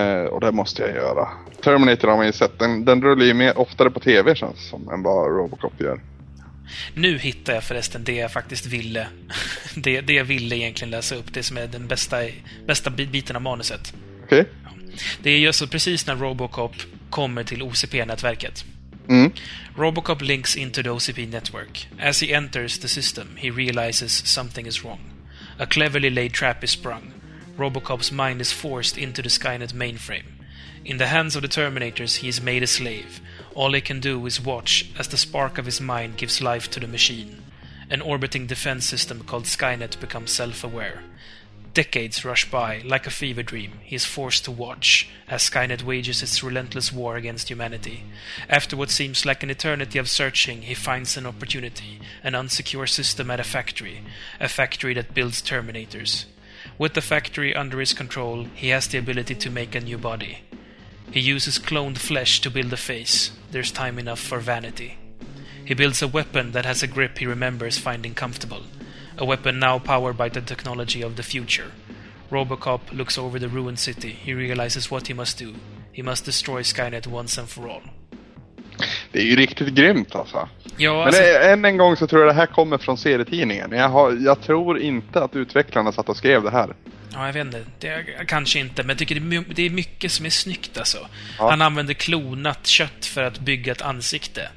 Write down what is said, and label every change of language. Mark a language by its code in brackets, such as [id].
[sv] Och det måste jag göra. Terminator har man ju sett. Den rullar ju mer oftare på tv, känns det som, än bara Robocop gör. Nu hittar jag förresten det jag faktiskt ville. Det jag ville egentligen läsa upp. Det som är den bästa biten av manuset. Okej. Ja. Det är ju så precis när Robocop kommer till OCP-nätverket. [en] Robocop links into the OCP network. As he enters the system, he realizes something is wrong. A cleverly laid trap is sprung. Robocop's mind is forced into the Skynet mainframe. In the hands of the Terminators, he is made a slave. All he can do is watch as the spark of his mind gives life to the machine. An orbiting defense system called Skynet becomes self-aware. Decades rush by, like a fever dream. He is forced to watch as Skynet wages its relentless war against humanity. After what seems like an eternity of searching, he finds an opportunity, an unsecure system at a factory that builds Terminators. With the factory under his control, he has the ability to make a new body. He uses cloned flesh to build a face. There's time enough for vanity. He builds a weapon that has a grip he remembers finding comfortable. a weapon now powered by the technology of the future. Robocop looks over the ruined city. He realizes what he must do. He must destroy Skynet once and for all. [sv] Det är ju riktigt grymt alltså. Ja, men alltså, en gång så tror jag det här kommer från serietidningen. Jag tror inte att utvecklarna satt och skrev det här. Ja, jag vet inte. Det är, kanske inte. Men jag tycker det är mycket som är snyggt alltså. Ja. Han använder klonat kött för att bygga ett ansikte.